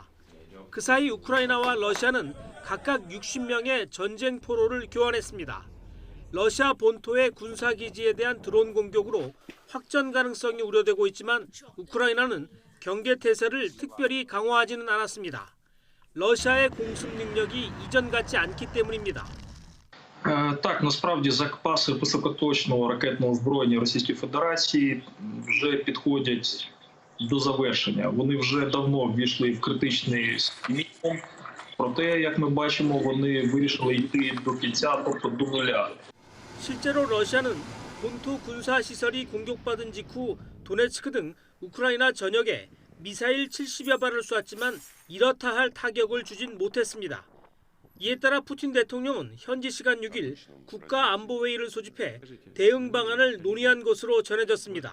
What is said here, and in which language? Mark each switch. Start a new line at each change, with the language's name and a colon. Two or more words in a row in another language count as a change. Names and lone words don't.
Korean: 그 사이 우크라이나와 러시아는 각각 60명의 전쟁 포로를 교환했습니다. 러시아 본토의 군사기지에 대한 드론 공격으로 확전 가능성이 우려되고 있지만 우크라이나는 경계태세를 특별히 강화하지는 않았습니다. 러시아의 공습 능력이 이전 같지 않기 때문입니다.
Ukrainian: Так, насправді запаси високоточного ракетного озброєння Російської Федерації вже підходять до завершення. Вони вже давно ввійшли в критичний мінімум. Проте, як ми бачимо, вони вирішили йти до кінця, тобто до нуля.
Korean: 실제로 러시아는 본토 군사 시설이 공격받은 직후 도네츠크 등 우크라이나 전역에 미사일 70여 발을 쐈지만 이렇다 할 타격을 주진 못했습니다. 이에 따라 푸틴 대통령은 현지 시간 6일 국가안보회의를 소집해 대응 방안을 논의한 것으로 전해졌습니다.